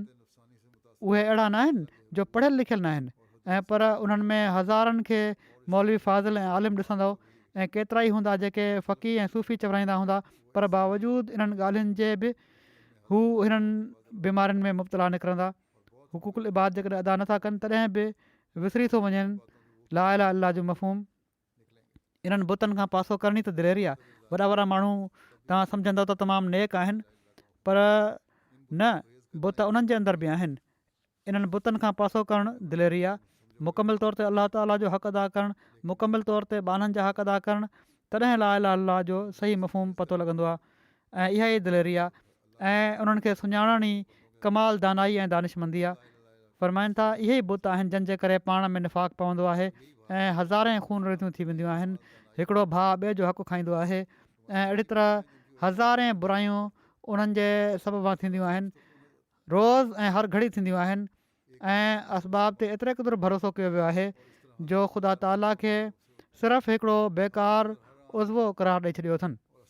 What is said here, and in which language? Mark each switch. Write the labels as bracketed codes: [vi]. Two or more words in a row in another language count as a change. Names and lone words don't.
[sd] उहे अहिड़ा न आहिनि जो पढ़ियल लिखियल न आहिनि ऐं पर उन्हनि में हज़ारनि खे मौलवी फाज़िल ऐं आलिम ॾिसंदव ऐं केतिरा ई हूंदा जेके फ़क़ी ऐं सूफ़ी चवराईंदा हूंदा पर बावजूदु इन्हनि ॻाल्हियुनि जे बि हू हिननि बीमारियुनि में मुब्तला निकिरंदा। हुक़ूक़ुल इबाद जेकॾहिं अदा नथा कनि तॾहिं बि विसरी थो वञनि [ar] لا إله إلا الله [sd] जो मफ़हूम। इन्हनि बुतनि खां पासो करणी त दिलेरी आहे। वॾा वॾा माण्हू तव्हां सम्झंदव त तमामु नेक आहिनि पर न बुत उन्हनि जे अंदरि बि आहिनि। इन्हनि बुतनि खां पासो करणु दिलेरी आहे। मुकमिल तौर ते अलाह ताला जो हक़ अदा करणु, मुकमिल तौर ते ॿारनि जा हक़ अदा करणु, तॾहिं [ar] لا إله إلا الله [sd] जो सही मफ़हूम पतो लॻंदो आहे ऐं इहा ई दिलेरी आहे ऐं उन्हनि खे सुञाणण ई कमाल दानाई ऐं दानिशमंदी आहे। फ़रमाइनि था इहे ई बुत आहिनि जंहिंजे करे पाण में निफ़ाक़ पवंदो आहे ऐं हज़ारे खून रेतियूं थी वेंदियूं आहिनि। हिकिड़ो भाउ ॿिए जो हक़ु खाईंदो आहे ऐं अहिड़ी तरह हज़ारे बुरायूं उन्हनि जे सबबा थींदियूं आहिनि, रोज़ ऐं हर घड़ी थींदियूं आहिनि ऐं असबाब ते एतिरे क़दुरु भरोसो कयो वियो आहे जो ख़ुदा ताला खे सिर्फ़ु हिकिड़ो बेकार उज़वो करार ॾेई छॾियो अथनि।